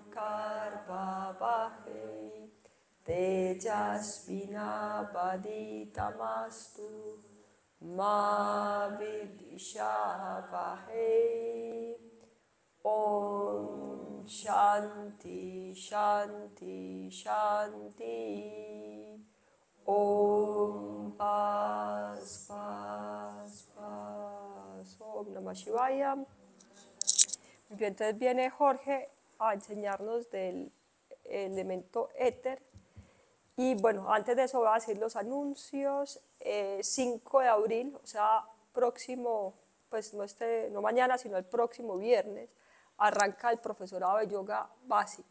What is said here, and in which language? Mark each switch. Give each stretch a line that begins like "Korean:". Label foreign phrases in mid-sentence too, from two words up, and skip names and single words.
Sanskrit: करवावहै, तेजस्विनावधीतमस्तु, मा विद्विषावहै. ॐ शान्तिः, शान्तिः, शान्तिः.
Spanish: Om Paz, Paz, Paz.
Sanskrit: ॐ नमः शिवाय.
Spanish: Bien, entonces viene Jorge a enseñarnos del elemento éter. Y bueno, antes de eso voy a decir los anuncios. 5 de abril, o sea, próximo, pues no mañana, sino el próximo viernes, arranca el profesorado de yoga básico.